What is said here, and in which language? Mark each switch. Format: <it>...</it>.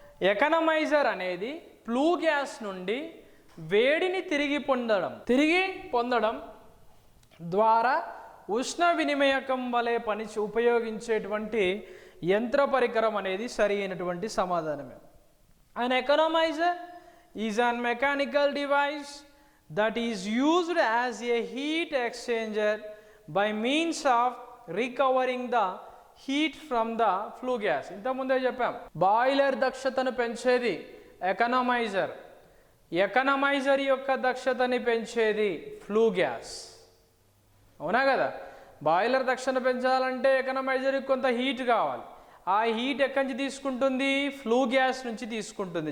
<te>Economiser అనేది flu gas నుండి వేడిని తిరిగి పొందడం ద్వారా ఉష్ణ వినిమయకం వలె ఉపయోగించేటువంటి యంత్ర పరికరం అనేది సరి అయినటువంటి సమాధానమే.</te> <en>An economizer is a mechanical device that is used as a heat exchanger by means of recovering the heat from the flue gas.</en> <te>ఇంతకుముందే చెప్పాం, బాయిలర్ దక్షతను పెంచేది ఎకనామైజర్. ఎకనామైజర్ యొక్క దక్షతని పెంచేది ఫ్లూ గ్యాస్. అవునా కదా? బాయిలర్ దక్షత పెంచాలంటే ఎకనామైజర్కి కొంత హీట్ కావాలి. ఆ హీట్ ఎక్కడి నుంచి తీసుకుంటుంది? ఫ్లూ గ్యాస్ నుంచి తీసుకుంటుంది.</te>